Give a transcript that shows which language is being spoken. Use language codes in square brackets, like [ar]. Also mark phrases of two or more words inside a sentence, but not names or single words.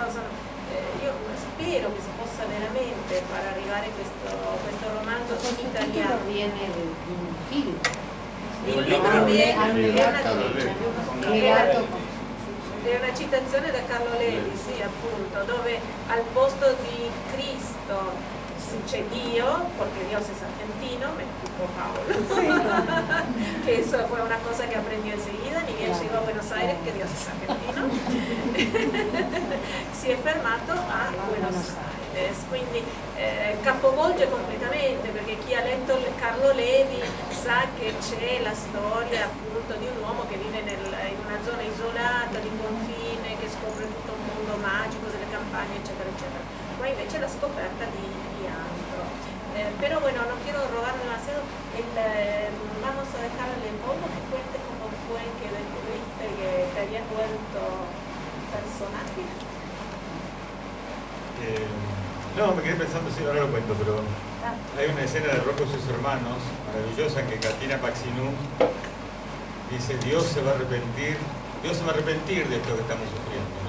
[it] Io spero che si possa veramente far arrivare questo romanzo in italiano. Viene un film. Il libro viene è una citazione da Carlo Levi, sì, appunto, dove al posto di Cristo c'è Dio, [es] porque Dios es argentino, me explicó Paolo, que eso fue una cosa que aprendió enseguida, ni bien llegó a Buenos Aires, que Dios es argentino, [it] si è fermato a Buenos Aires, quindi capovolge completamente, perché chi ha letto Carlo Levi sa che c'è la storia appunto di un uomo che vive in una zona isolata di confine, che scopre tutto un mondo magico delle campagne, eccetera, eccetera. Qua invece la scoperta di altro. [es] Pero bueno, no quiero robarle demasiado. Vamos a dejarle Polo que cuente cómo fue que descubriste que te habías vuelto personaje. No, me quedé pensando, sí, ahora lo cuento, pero hay una escena de Rocco y sus hermanos maravillosa en que Catina Paxinú dice: Dios se va a arrepentir de esto que estamos sufriendo, ¿no?